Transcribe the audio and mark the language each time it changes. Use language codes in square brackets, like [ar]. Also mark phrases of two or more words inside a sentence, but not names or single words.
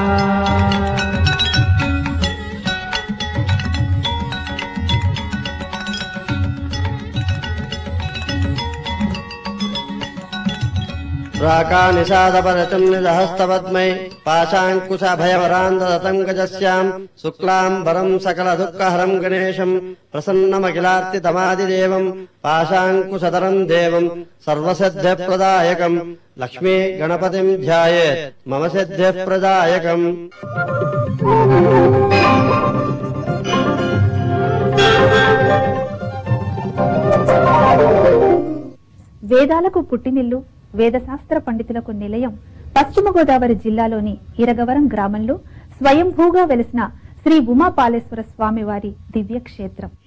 [sa] प्राकानिषादपरचन्निदहस्तपद्मै पाशाङ्कुशभयवरान्ददतं गजस्याम् शुक्लाम्बरम् सकलदुःखहरम् गणेशम् प्रसन्नमखिलार्तितमादिदेवम् पाशाङ्कुशधरम् देवम् सर्वसिद्धिप्रदायकम् लक्ष्मी गणपतिम् ध्यायेत् मम सिद्धिप्रदायकम्। [te] వేదాలకు పుట్టినిల్లు, వేదశాస్త్ర పండితులకు నిలయం పశ్చిమ గోదావరి జిల్లాలోని ఇరగవరం గ్రామంలో స్వయంభూగా వెలిసిన శ్రీ ఉమాపాలేశ్వర స్వామి వారి దివ్యక్షేత్రం.